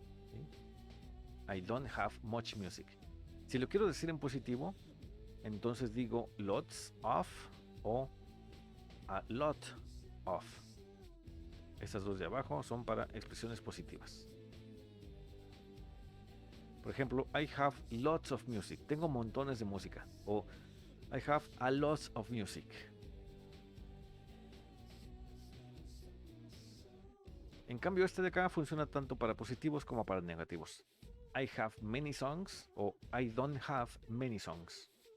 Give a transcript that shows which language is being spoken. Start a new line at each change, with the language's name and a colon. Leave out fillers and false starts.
Spanish: ¿Sí?
English: I don't have much music.
Spanish: Si lo quiero decir en positivo, entonces digo lots of o a lot of. Estas dos de abajo son para expresiones positivas. Por ejemplo,
English: I have lots of music.
Spanish: Tengo montones de música. O
English: I have a lot of music.
Spanish: En cambio, este de acá funciona tanto para positivos como para negativos.
English: I have many songs o I don't have many songs.